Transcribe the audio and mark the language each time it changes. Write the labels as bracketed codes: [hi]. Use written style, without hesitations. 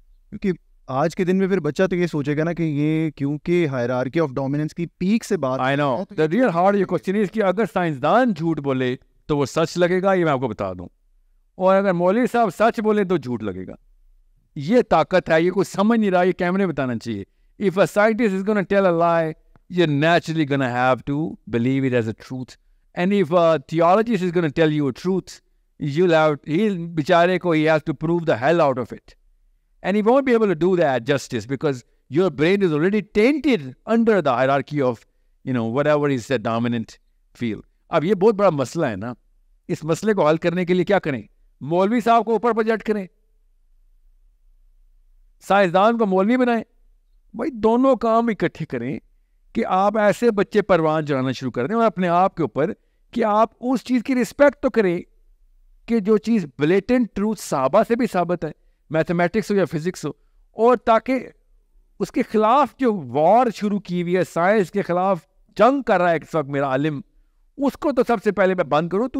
[ur] کیونکہ آج کے دن میں پھر بچہ تو یہ سوچے گا نا کہ یہ کیونکہ ہائرارکی آف ڈومیننس کی پیک سے بات. [en] I know the real hard [ur] یہ کوشچن is کہ اگر سائنسدان جھوٹ بولے تو وہ سچ لگے گا, یہ میں آپ کو بتا دوں, اور اگر مولوی صاحب سچ بولے تو جھوٹ لگے گا. یہ طاقت ہے, یہ کوئی سمجھ نہیں رہا, یہ کیمرے بتانا چاہیے. [en] If a scientist is going to tell a lie, you're naturally going to have to believe it as a truth. And if a theologist is going to tell you a truth, [ur] بیچارے کو [en] he has to prove the hell out of it. And he won't be able to do that justice because your brain is already tainted under the hierarchy of, whatever is the dominant field. [ur] اب یہ بہت بڑا مسئلہ ہے نا. اس مسئلے کو حل کرنے کے لیے کیا کریں؟ مولوی صاحب کو اوپر پروجیکٹ کریں, سائنسدان کو مولوی بنائیں. بھائی دونوں کام اکٹھے کریں کہ آپ ایسے بچے پروان چڑھانا شروع کر دیں اور اپنے آپ کے اوپر کہ آپ اس چیز کی رسپیکٹ تو کریں کہ جو چیز بلیٹنٹ ٹروتھ صحابہ سے بھی ثابت ہے, میتھمیٹکس ہو یا فزکس ہو, اور تاکہ اس کے خلاف جو وار شروع کی ہوئی ہے, سائنس کے خلاف جنگ کر رہا ہے اس وقت میرا عالم, اس کو تو سب سے پہلے میں بند کروں.